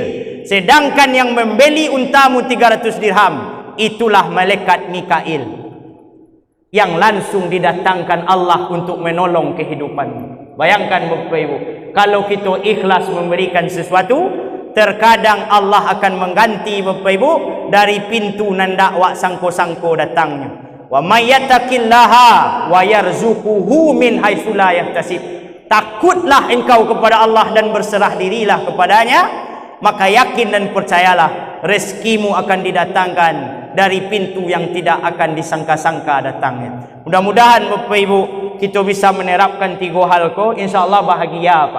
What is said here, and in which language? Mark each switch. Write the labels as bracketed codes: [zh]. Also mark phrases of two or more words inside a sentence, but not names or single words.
[id] Sedangkan yang membeli untamu 300 dirham itulah malaikat Mikail. Yang langsung didatangkan Allah untuk menolong kehidupanmu. Bayangkan Bapak Ibu, kalau kita ikhlas memberikan sesuatu, terkadang Allah akan mengganti Bapak Ibu dari pintu [min] nanda wak sangko-sangko [id] datangnya. [ar] ومن يتق الله ويرزقه من حيث لا يحتسب. [id] takutlah engkau kepada Allah dan berserah dirilah kepadanya, maka yakin dan percayalah rezekimu akan didatangkan dari pintu yang tidak akan disangka-sangka datangnya. Mudah-mudahan Bapak Ibu kita bisa menerapkan 3 hal ko, insyaallah bahagia Pak.